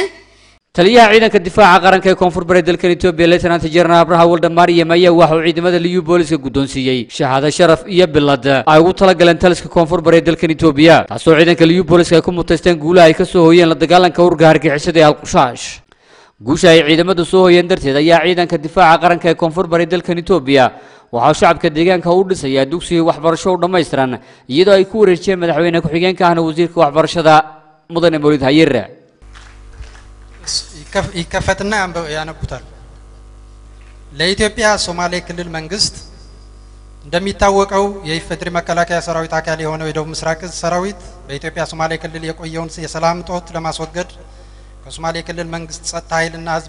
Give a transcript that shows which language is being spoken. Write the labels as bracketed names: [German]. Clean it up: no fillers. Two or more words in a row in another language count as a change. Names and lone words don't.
[Somali] taliyaha ciidanka difaaca qaranka ee koonfur bari dalka Itoobiya Lieutenant General Abraha Waldamariam ayaa waxa uu ciidamada liyu booliska guddoonsiiyay shahaado sharaf iyo bilad ay ugu talagaleen taliska koonfur bari dalka Itoobiya taasoo ciidanka liyu booliska ay ku mutaysteen guulaha ay ka soo hooyeen la dagaalanka ururka hargeysyada ee Al-Qushaash guusha ay ciidamadu soo hooyeen darteed ayaa ciidanka difaaca qaranka ee koonfur bari dalka Itoobiya waxa shacabka deegaanka u dhisay dugsiga waxbarasho u dhameystiran iyadoo ay ku wareejiyeen madaxweyne ku-xigeenka ahna wasiirka waxbarashada mudane Mawlid Hayre [Amharic] ይከፈትና ያነቡታል ለኢትዮጵያ ሶማሌ ክልል መንግስት እንደሚታወቀው የኢፌዴሪ መከላከያ ሰራዊት አካል የሆነው የደቡብ ምስራቅ እዝ ሰራዊት በኢትዮጵያ ሶማሌ ክልል የቆየውን የሰላም እጦት ለማስወገድ ከሶማሌ ክልል መንግስት ጸጥታ ኃይልና ህዝብ